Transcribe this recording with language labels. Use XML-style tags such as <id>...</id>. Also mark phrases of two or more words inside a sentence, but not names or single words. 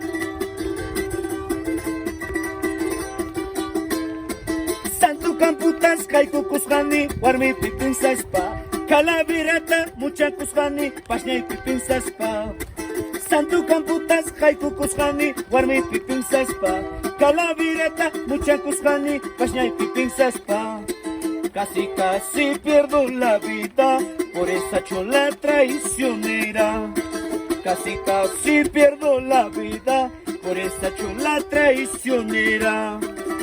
<qu>Santu kamputas kaykukusqani, warmi pipinsaspa, Calavirata, muchakusqani, pashñay pipinsaspa. Santu kamputas kaykukusqani, warmi pipinsaspa, Calavirata, muchakusqani, pashñay pipinsaspa.</qu> <es>Casi casi pierdo la vida por esa chola traicionera. Casi casi pierdo la vida por esa chola traicionera.</es>